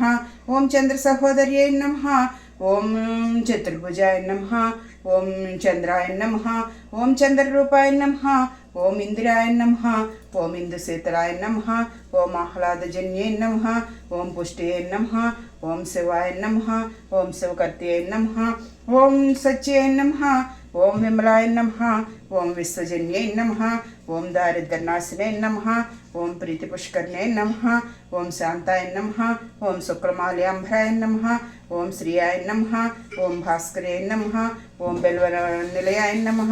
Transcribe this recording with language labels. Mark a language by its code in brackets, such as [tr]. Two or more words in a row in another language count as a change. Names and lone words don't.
[sa] ओं चन्द्रसहोदर्यै नमः। ओं चतुर्भुजाय नमः। ओं चन्द्राय नमः। ओं चन्द्ररूपाय नमः। ओं इंदिराय नमः। ओं इंदुशीतलाय नमः। ओं आह्लादजन्यै नमः। ओं पुष्टये नमः। ओं शिवाय नमः। ओं शिवकर्त्यै नमः। ఓం సత్యై నమః, ఓం విమలాయ నమః, ఓం విశ్వజన్యై నమః, ఓం దారిద్ర్యనాశినే నమః, ఓం ప్రీతిపుష్కర్ణే నమః, ఓం శాంతాయ నమః, ఓం శుక్లమాల్యాంభరాయ నమః, ఓం శ్రీయాయ నమః, ఓం భాస్కరే నమః, ఓం బెల్వర నిలయాయ నమః,